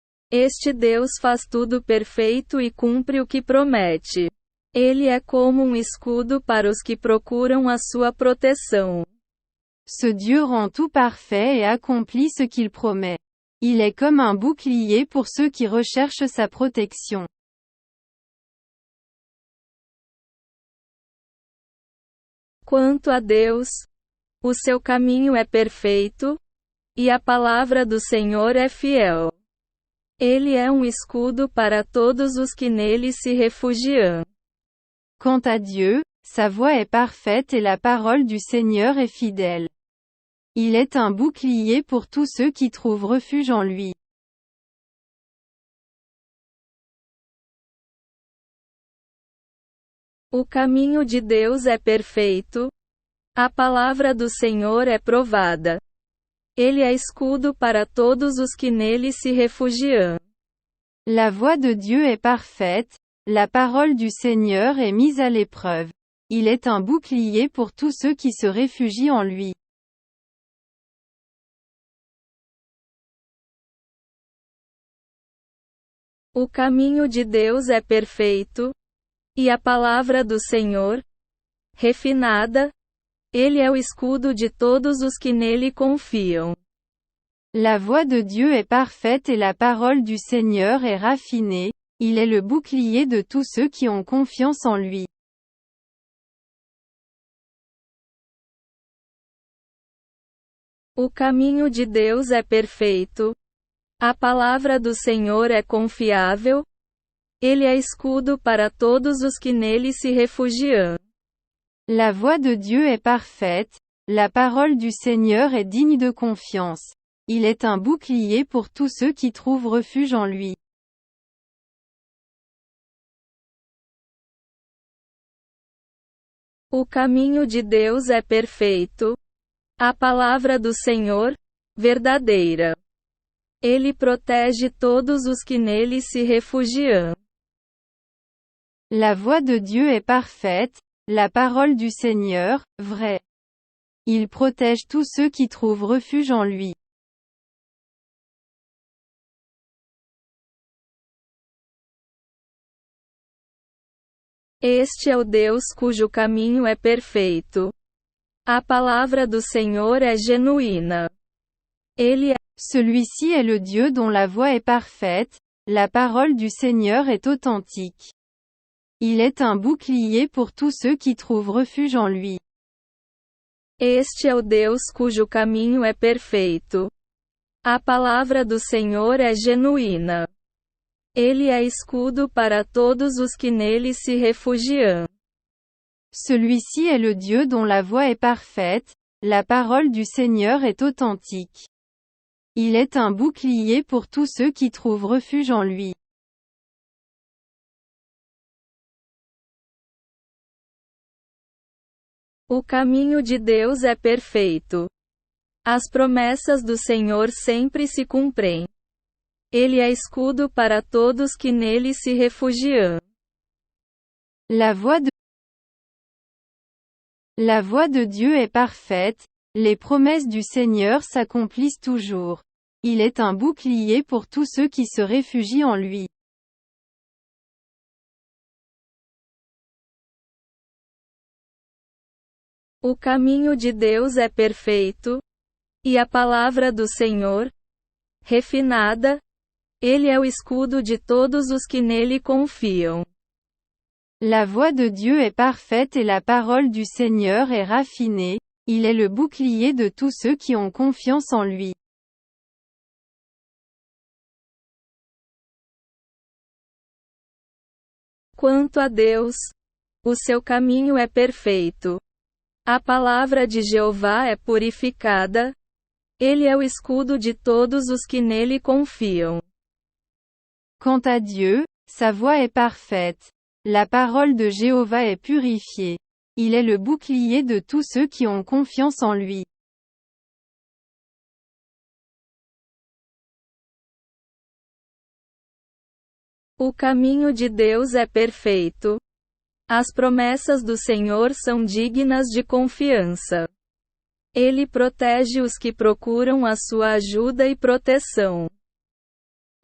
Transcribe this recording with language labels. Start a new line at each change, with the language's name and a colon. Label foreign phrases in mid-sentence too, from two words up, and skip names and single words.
Portuguese: Este Deus faz tudo perfeito e cumpre o que promete. Ele é como um escudo para os que procuram a sua proteção.
French: Ce Dieu rend tout parfait et accomplit ce qu'il promet. Il est comme un bouclier pour ceux qui recherchent sa protection.
Portuguese: Quanto a Deus, o seu caminho é perfeito, e a palavra do Senhor é fiel. Ele é um escudo para todos os que nele se refugiam.
French: Quant à Dieu, sa voie est parfaite et la parole du Seigneur est fidèle. Il est un bouclier pour tous ceux qui trouvent refuge en lui.
Portuguese: O caminho de Deus é perfeito. A palavra do Senhor é provada. Ele é escudo para todos os que nele se refugiam.
French: La voie de Dieu est parfaite, la parole du Seigneur est mise à l'épreuve. Il est un bouclier pour tous ceux qui se réfugient en lui.
Portuguese: O caminho de Deus é perfeito, e a palavra do Senhor, refinada, ele é o escudo de todos os que nele confiam.
French: La voie de Dieu est parfaite et la parole du Seigneur est raffinée, il est le bouclier de tous ceux qui ont confiance en lui.
Portuguese: O caminho de Deus é perfeito. A palavra do Senhor é confiável. Ele é escudo para todos os que nele se refugiam.
French: La voie de Dieu est parfaite, la parole du Seigneur est digne de confiance. Il est un bouclier pour tous ceux qui trouvent refuge en lui.
Portuguese: O caminho de Deus é perfeito. A palavra do Senhor, verdadeira. Ele protege todos os que nele se refugiam.
French: La voie de Dieu est parfaite, la parole du Seigneur, vraie. Il protège tous ceux qui trouvent refuge en lui.
Portuguese: Este é o Deus cujo caminho é perfeito. A palavra do Senhor é genuína. Ele é.
French: Celui-ci est le Dieu dont la voie est parfaite, la parole du Seigneur est authentique. Il est un bouclier pour tous ceux qui trouvent refuge en lui.
Portuguese: Este é o Deus cujo caminho é perfeito. A palavra do Senhor é genuína. Ele é escudo para todos os que nele se refugiam.
French: Celui-ci est le Dieu dont la voie est parfaite, la parole du Seigneur est authentique. Il est un bouclier pour tous ceux qui trouvent refuge en lui.
Portuguese: O caminho de Deus é perfeito. As promessas do Senhor sempre se cumprem. Ele é escudo para todos que nele se refugiam.
French: La voie de Dieu est parfaite, les promesses du Seigneur s'accomplissent toujours. Il est un bouclier pour tous ceux qui se réfugient en lui.
Portuguese: O caminho de Deus é perfeito, e a palavra do Senhor, refinada, ele é o escudo de todos os que nele confiam.
French: La voie de Dieu est parfaite et la parole du Seigneur est raffinée, il est le bouclier de tous ceux qui ont confiance en lui.
Portuguese: Quanto a Deus, o seu caminho é perfeito. A palavra de Jeová é purificada. Ele é o escudo de todos os que nele confiam.
French: Quant à Dieu, sa voie est parfaite. La parole de Jéhovah est purifiée. Il est le bouclier de tous ceux qui ont confiance en lui.
Portuguese: O caminho de Deus é perfeito. As promessas do Senhor são dignas de confiança. Ele protege os que procuram a sua ajuda e proteção.